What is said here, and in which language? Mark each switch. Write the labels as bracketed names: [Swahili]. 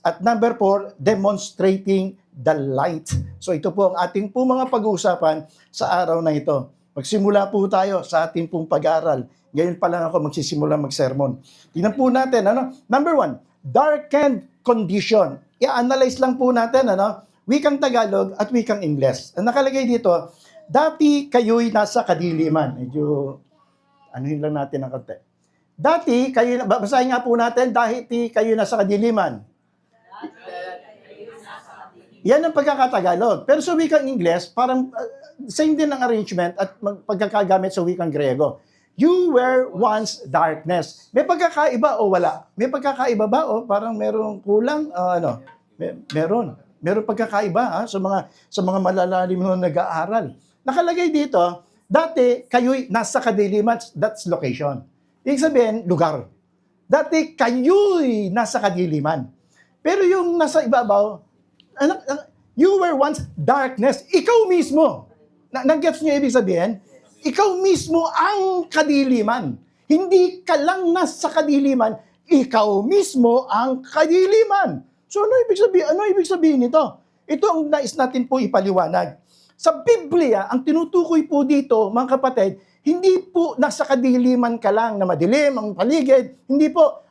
[English] At number 4, demonstrating the light. [Filipino] So ito po ang ating po mga pag-uusapan sa araw na ito. Magsimula po tayo sa ating pong pag-aaral. Ngayon pa lang ako magsisimula mag-sermon. Tingnan po natin, Number 1, [English] darkened condition. [Filipino] I-analyze lang po natin, wikang Tagalog at wikang Ingles. Ang nakalagay dito, dati kayo'y nasa kadiliman. Medyo, anuhin lang natin ang konti. Dati, basahin nga po natin, dati kayo nasa kadiliman. Yan ang pagkakatagalog. Pero sa wikang Ingles, parang same din ang arrangement at pagkakagamit sa wikang Grego. [English] You were once darkness. [Filipino] May pagkakaiba o wala? May pagkakaiba ba o parang merong kulang? Meron. Meron pagkakaiba sa mga malalalim na nag-aaral. Nakalagay dito, dati kayo'y nasa kadiliman, [English] that's location. [Filipino] Ibig sabihin, lugar. Dati kayo'y nasa kadiliman. Pero yung nasa ibabaw, [English] you were once darkness. [Filipino] Ikaw mismo. Nag-gets niyo ibig sabihin? Ikaw mismo ang kadiliman. Hindi ka lang nasa kadiliman, ikaw mismo ang kadiliman. So ano ibig sabihin nito? Ito ang nais natin po ipaliwanag. Sa Biblia, ang tinutukoy po dito, mga kapatid, hindi po nasa kadiliman ka lang na madilim ang paligid. Hindi po.